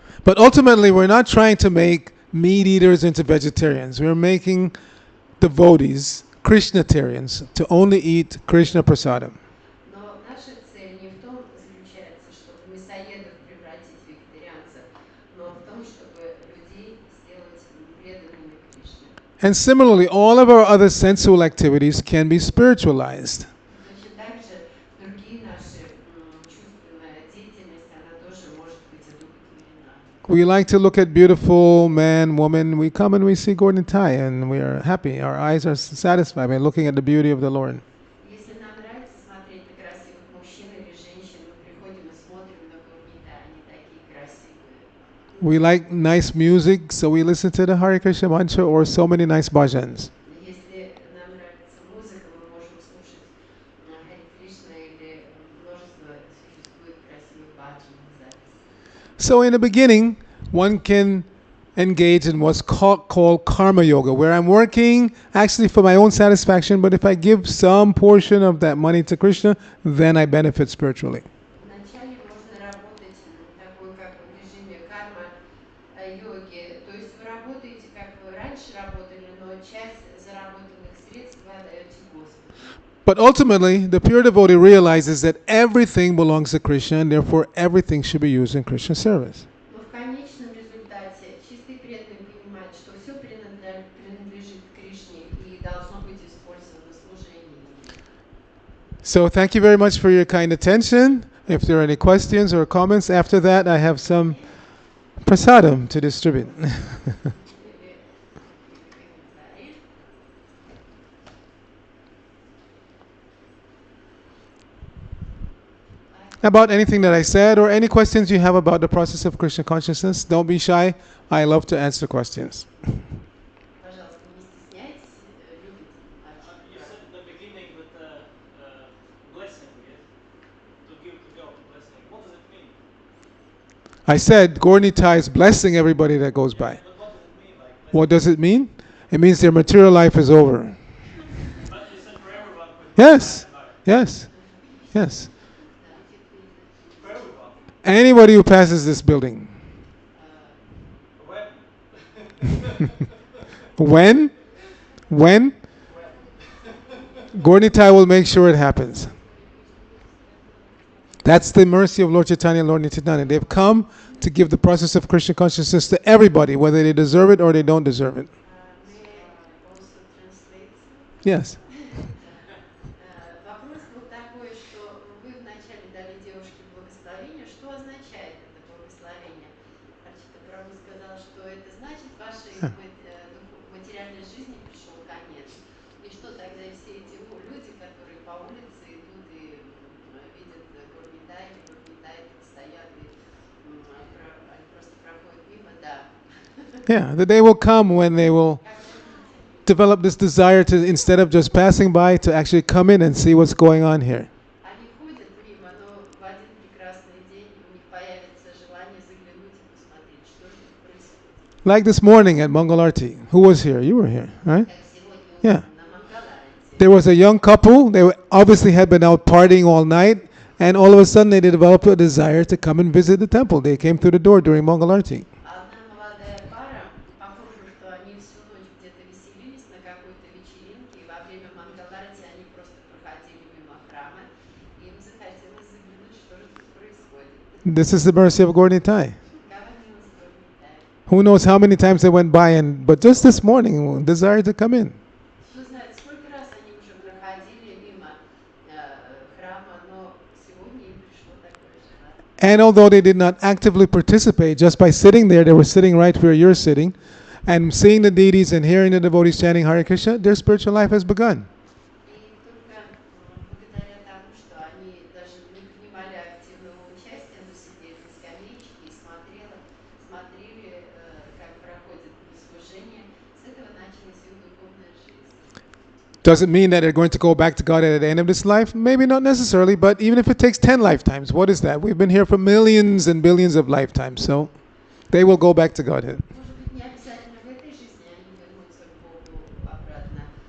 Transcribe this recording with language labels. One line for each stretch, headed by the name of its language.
English: But ultimately, we're not trying to make meat eaters into vegetarians. We're making devotees, Krishnatarians, to only eat Krishna prasadam.
Russian: Но наша цель не в том заключается, чтобы мясоедов превратить в вегетарианцев, но в том, чтобы людей сделать преданными Кришне.
English: And similarly, all of our other sensual activities can be spiritualized.
Russian: Точно так же другие наши чувственная деятельность, она тоже может быть одухотворена.
English: We like to look at beautiful man, woman. We come and we see Gordon Tai, and we are happy. Our eyes are satisfied by looking at the beauty of the Lord.
Russian: Если нам нравится смотреть на красивых мужчин или женщин, мы приходим и смотрим на Гурнита, они такие красивые.
English: We like nice music, so we listen to the Hare Krishna mantra or so many nice bhajans.
Russian: Если нам нравится музыка, мы можем слушать Харе Кришна или множество существует красивых баджанных записей.
English: So in the beginning, one can engage in what's called karma yoga, where I'm working actually for my own satisfaction, but if I give some portion of that money to Krishna, then I benefit spiritually.
Russian: Вначале можно работать такой, как в режиме карма-йоги, то есть вы работаете, как вы раньше работали, но часть заработанных средств вы отдаете Господу.
English: But ultimately, the pure devotee realizes that everything belongs to Krishna, and therefore everything should be used in Krishna's service.
Russian: Но в конечном результате чистый преданный понимает, что все принадлежит Кришне и должно быть использовано в служении.
English: So thank you very much for your kind attention. If there are any questions or comments after that, I have some prasadam to distribute. About anything that I said or any questions you have about the process of Krishna consciousness, don't be shy. I love to answer questions.
Russian: Пожалуйста, не стесняйтесь, любите.
English: You said in the beginning that blessing, yes? To give to God the blessing. What does it mean? I said Gaur-Nitai is blessing everybody that goes by. But what does it mean? Like, What does it mean? It means their material life is over. but you said for everyone. Yes, yes, yes. For everyone. Anybody who passes this building. When? When? Gaur-Nitai will make sure it happens. That's the mercy of Lord Chaitanya and Lord Nityananda. They've come to give the process of Krishna consciousness to everybody, whether they deserve it or they don't deserve it. May I also translate? Yes.
Russian: Вопрос был такой, что вы вначале дали девушке благословение. Что означает это благословение? Арчита Прабху сказал, что это значит, вашей материальной жизни пришел конец. И что тогда все эти люди, которые по улице идут и видят Гурнитай или Гурнитай, стоят и они просто проходят мимо, да.
English: Yeah, the day will come when they will develop this desire to, instead of just passing by, to actually come in and see what's going on here.
Russian: Они ходят мимо, но в один прекрасный день у них появится желание заглянуть и посмотреть, что же происходит.
English: Like this morning at Mangalarti. Who was here? You were here, right?
Russian: Как сегодня
English: Yeah.
Russian: на Мангаларте.
English: There was a young couple. They obviously had been out partying all night, and all of a sudden they developed a desire to come and visit the temple. They came through the door during Mangalarti.
Russian: Одна молодая пара, похоже, что они всю ночь где-то веселились на какой-то вечеринке, и во время Мангаларти они просто проходили мимо храма, и им захотелось заглянуть, что же тут происходит.
English: This is the mercy of Gaur-Nitai.
Russian: Какова милость Гурнитай.
English: Who knows how many times they went by, but just this morning, desire to come in.
Russian: Кто знает, сколько раз они уже проходили мимо храма, но сегодня им пришло такое
English: And although they did not actively participate, just by sitting there, they were sitting right where you're sitting, and seeing the deities and hearing the devotees chanting Hare Krishna, their spiritual life has begun.
Russian: И только благодаря тому, что они даже не принимали активного участия, но сидели на скамеечке и смотрели, как проходит служение, с этого началась их духовная жизнь.
English: Does it mean that they're going to go back to God at the end of this life? Maybe not necessarily, but even if it takes 10 lifetimes, what is that? We've been here for millions and billions of lifetimes, so they will go back to Godhead.
Russian: Может быть, не обязательно в этой жизни они вернутся к Богу обратно.